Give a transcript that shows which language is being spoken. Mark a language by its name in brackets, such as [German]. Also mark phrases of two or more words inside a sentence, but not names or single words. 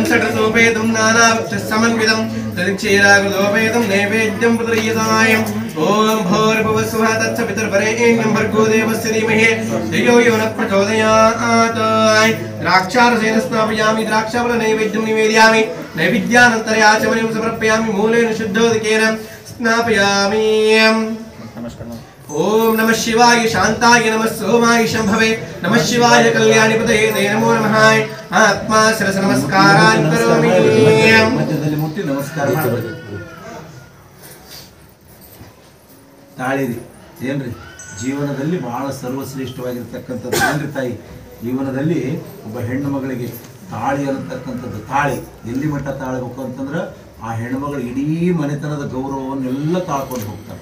[Sanskrit] षट्सूपेतं नानाभक्षसमन्वितं तदिक्षीरागुदोपेतं नैवेद्यं प्रदय्यताय ओम भूर्भुवस्सुः तत्सवितुर्वरेण्यं भर्गो देवस्य धीमहि धियो यो नः प्रचोदयात् द्राक्षारसेन स्नापयामि द्राक्षाफलनैवेद्यं निवेदयामि नैवेद्यानन्तरे आचमनीं समर्पयामि मूलेन शुद्धोदकेन स्नापयामि ओम नमः शिवाय शांताय नमः सोमाय शंभवे नमः शिवाय कल्याणिपतये ते नमो नमः आत्मा शिरस नमस्कारान् करोमि [Kannada] ಮಧ್ಯದಲ್ಲಿ ಮುಟ್ಟಿ ನಮಸ್ಕಾರ ಮಾಡಬೇಕು. ತಾಳಿರಿ ಏನ್ರಿ ಜೀವನದಲ್ಲಿ ಬಹಳ ಸರ್ವಶ್ರೇಷ್ಠವಾಗಿರ್ತಕ್ಕಂಥದ್ದು ಏನ್ರಿ ತಾಯಿ ಜೀವನದಲ್ಲಿ ಒಬ್ಬ ಹೆಣ್ಣು ಮಗಳಿಗೆ ತಾಳಿ ಅನ್ನತಕ್ಕಂಥದ್ದು ತಾಳಿ ಎಲ್ಲಿ ಮಟ್ಟ ತಾಳಬೇಕು ಅಂತಂದ್ರೆ ಆ ಹೆಣ್ಣು ಮಗಳು ಇಡೀ ಮನೆತನದ ಗೌರವವನ್ನೆಲ್ಲ ತಾಳ್ಕೊಂಡು ಹೋಗ್ತಾರೆ.